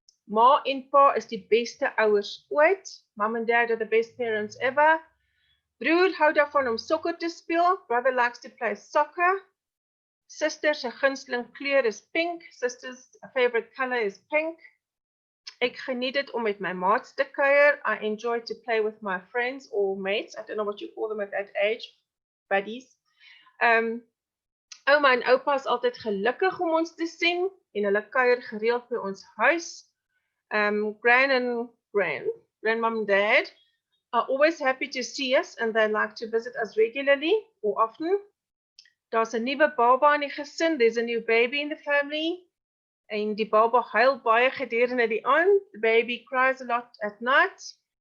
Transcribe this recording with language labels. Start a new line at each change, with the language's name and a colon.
Afrikaans: Ma en pa is die beste ouers ooit.
English: Mum and dad are the best parents ever.
Afrikaans: Broer hou daarvan om sokker te speel.
English: Brother likes to play soccer.
Afrikaans: Sister se gunsteling kleur is pink.
English: Sister's favorite color is pink.
Afrikaans: Ek geniet dit om met my maats te kuier.
English: I enjoy to play with my friends or mates. I don't know what you call them at that age. Buddies.
Afrikaans: Ouma en oupa is altyd gelukkig om ons te sien en hulle kuier gereeld by ons huis.
English: Grandmom and dad are always happy to see us and they like to visit us regularly or often.
Afrikaans: Daar's 'n nuwe baba in die gesin,
English: there's a new baby in the family.
Afrikaans: En die baba huil baie gedurende die aand.
English: The baby cries a lot at night.